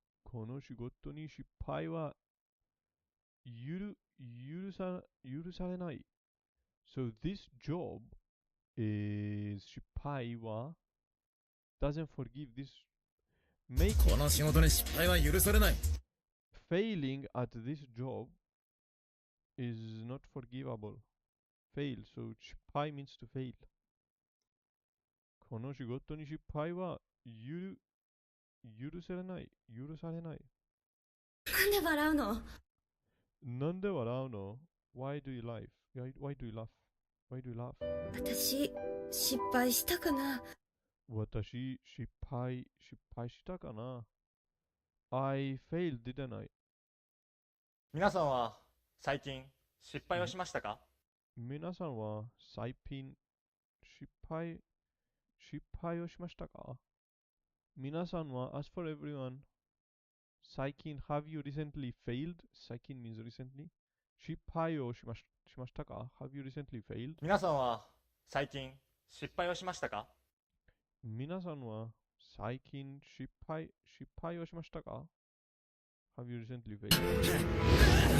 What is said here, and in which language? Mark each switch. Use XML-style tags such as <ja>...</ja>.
<ja>この仕事に失敗は許されない。</ja> <en>So this job is</en> <ja>失敗は</ja> <en>doesn't forgive this</en> <ja>この仕事に失敗は許されない。</ja> <en>failing at this job is not forgivable. Fail. So 失敗 means to fail.</en> <ja>この仕事に失敗は許されない。許されない。なんで笑うの？なんで笑うの？</ja> <en>Why do you laugh? Why do you laugh? Why do you laugh?</en> <ja>私、失敗したかな？私、失敗したかな？</ja> <en>I failed, didn't I?</en> <ja>皆さんは最近失敗をしましたか？皆さんは最近失敗をしましたか？皆さんは</ja> <en>as for everyone 最近 have you recently failed? 最近 means recently</en> <ja>失敗をしましたか？</ja> <en>Have you recently failed?</en> <ja>皆さんは最近失敗をしましたか？皆さんは最近失敗をしましたか？</ja> <en>Have you recently failed?</en>